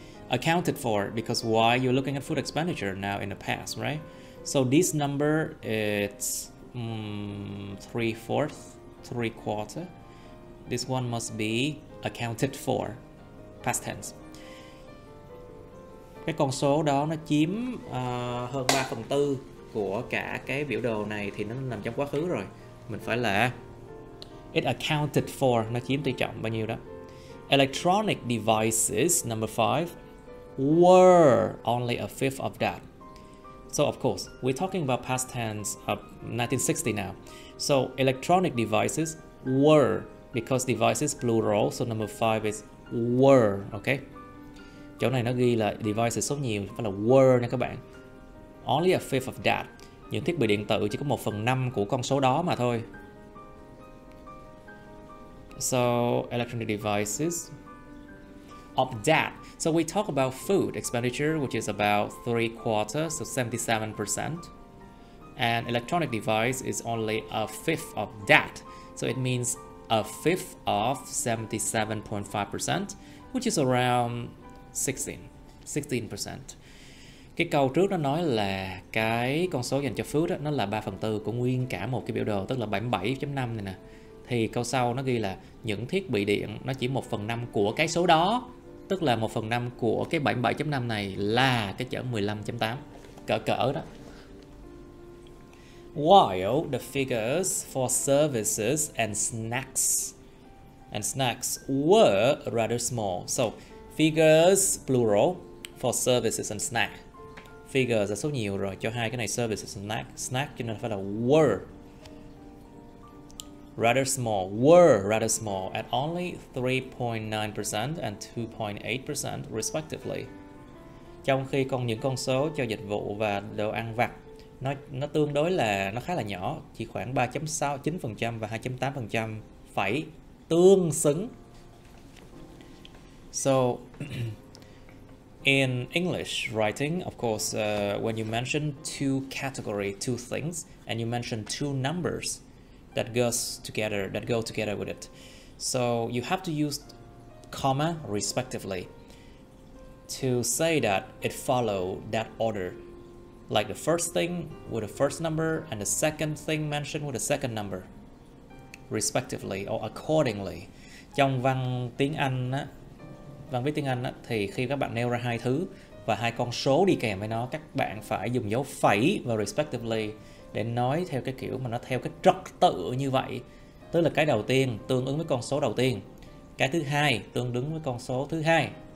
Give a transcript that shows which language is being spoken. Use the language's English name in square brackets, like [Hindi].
[English] Accounted for because why? You're looking at food expenditure now in the past, right? So this number it's 3/4, 3/4. This one must be accounted for, past tense. [Vietnamese] Cái con số đó nó chiếm hơn 3/4 của cả cái biểu đồ này thì nó nằm trong quá khứ rồi. Mình phải là [English] it accounted for, [Vietnamese] nó chiếm tỷ trọng bao nhiêu đó. [English] Electronic devices, number 5, were only a fifth of that. So of course, we're talking about past tense of 1960 now. So electronic devices were, because devices plural, so number 5 is were, okay? [Vietnamese] Chỗ này nó ghi là devices số nhiều, phải là were nha các bạn. [English] Only a fifth of that. [Vietnamese] Những thiết bị điện tử chỉ có 1/5 của con số đó mà thôi. [English] So electronic devices of that. So we talk about food expenditure, which is about 3/4, so 77%. And electronic device is only a fifth of that. So it means a fifth of 77.5%, which is around 16%. [Vietnamese] Cái câu trước nó nói là cái con số dành cho food đó, nó là 3/4 của nguyên cả một cái biểu đồ, tức là 77.5 này nè. Thì câu sau nó ghi là những thiết bị điện nó chỉ 1/5 của cái số đó, tức là 1/5 của cái 77.5 này là cái chữ 15.8, cỡ đó. [English] While the figures for services and snacks were rather small. So figures plural for services and snack. Figures [Vietnamese] là số nhiều rồi, cho hai cái này [English] services and snack [Vietnamese] cho nên phải là [English] were rather small at only 3.9% and 2.8% respectively. [Vietnamese] Trong khi những con số cho dịch vụ và đồ ăn vặt nó tương đối là nó khá là nhỏ, chỉ khoảng 3.9% và 2.8% phải tương xứng. [English] So in English writing, of course, when you mention two things, and you mention two numbers that go together with it, so you have to use comma respectively to say that it followed that order, like the first thing with the first number and the second thing mentioned with the second number, respectively or accordingly. [Vietnamese] Trong văn viết tiếng Anh á, thì khi các bạn nêu ra hai thứ và hai con số đi kèm với nó, các bạn phải dùng dấu phẩy và respectively để nói theo cái kiểu mà nó theo cái trật tự như vậy tức là cái đầu tiên tương ứng với con số đầu tiên, cái thứ hai tương ứng với con số thứ hai.